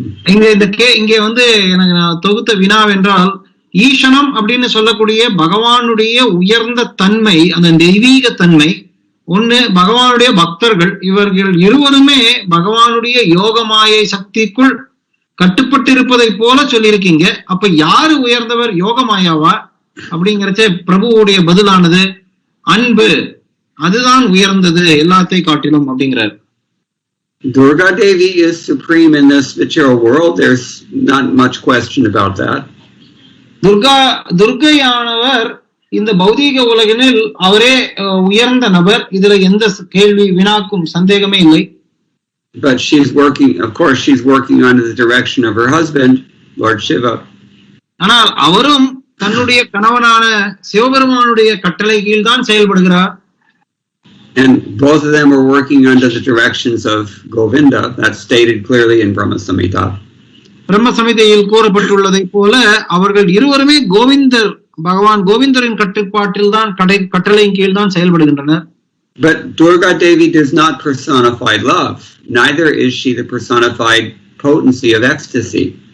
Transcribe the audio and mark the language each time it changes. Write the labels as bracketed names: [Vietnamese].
[Tamil] இங்க எனக்கு தொகுத்த வினாவென்றால், ஈசனம் அப்படின்னு சொல்லக்கூடிய பகவானுடைய உயர்ந்த தன்மை, அந்த தெய்வீக தன்மை ஒண்ணு, பகவானுடைய பக்தர்கள் இவர்கள் இருவருமே பகவானுடைய யோகமாயை சக்திக்குள் கட்டுப்பட்டு இருப்பதை போல சொல்லியிருக்கீங்க. அப்ப யாரு உயர்ந்தவர், யோகமாயாவா? அப்படிங்கிறச்ச பிரபுவுடைய பதிலானது அன்பு, அதுதான் உயர்ந்தது எல்லாத்தை காட்டிலும் அப்படிங்கிறார். [English] Durga Devi is supreme in this material world. There's not much question about that. [Tamil] துர்கையானவர் இந்த பௌதீக உலகினில் அவரே உயர்ந்த நபர், இதுல எந்த கேள்வி வினாக்கும் சந்தேகமே இல்லை. [English] But of course she's working under the direction of her husband, Lord Shiva. [Tamil] ஆனால் அவரும் தன்னுடைய கணவனான சிவபெருமானுடைய கட்டளை கீழ் தான் செயல்படுகிறார். [English] And both of them are working under the directions of Govinda. That's stated clearly in Brahma Samhita. [Tamil] பிரம்ம சமிதையில் கூறப்பட்டுள்ளதை போல அவர்கள் இருவருமே பகவான் கோவிந்தரின் கட்டுப்பாட்டில் தான் கட்டளையின் கீழ் தான் செயல்படுகின்றனர். [English] But Durga Devi does not personify love. Neither is she the personified potency of ecstasy.